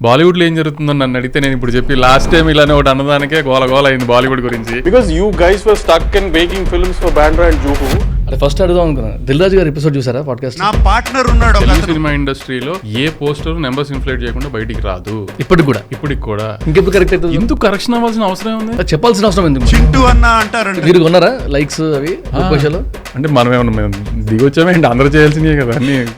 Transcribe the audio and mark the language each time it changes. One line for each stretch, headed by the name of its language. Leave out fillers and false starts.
Telugu: బాలీవుడ్ లో ఏం జరుగుతుందో నన్ను అడిగితే నేను ఇప్పుడు చెప్పి లాస్ట్ టైం ఇలానే ఒకటి అన్నదానికే గోల అయింది బాలీవుడ్ గురించి.
English: Because you guys were stuck in making films for Bandra and Juhu.
Telugu: అంటే ఫస్ట్ అడుగుదాం అనుకున్నాను, దిల్ రాజు గారి ఎపిసోడ్ చూసారా పాడ్కాస్ట్? నా పార్ట్నర్ ఉన్నాడు తెలుగు సినిమా ఇండస్ట్రీలో ఏ పోస్టర్ నెంబర్స్ ఇన్ఫ్లేట్ చేయకుండా బయటికి రాదు ఇప్పటికి కూడా. ఇంకెప్పుడు కరెక్ట్ అవుతుంది? ఎందుకు కరెక్షన్ అవ్వాల్సిన అవసరం ఉంది? చెప్పాల్సిన అవసరం ఎందుకు? చింటూ అన్న అంటారండి. మీరు కొన్నారా లైక్స్ అవి భాషలో? అంటే మనం ఏమన్నా మేము దిగొచ్చామేంటి, అందరూ చేయాల్సిందే కదా అన్ని.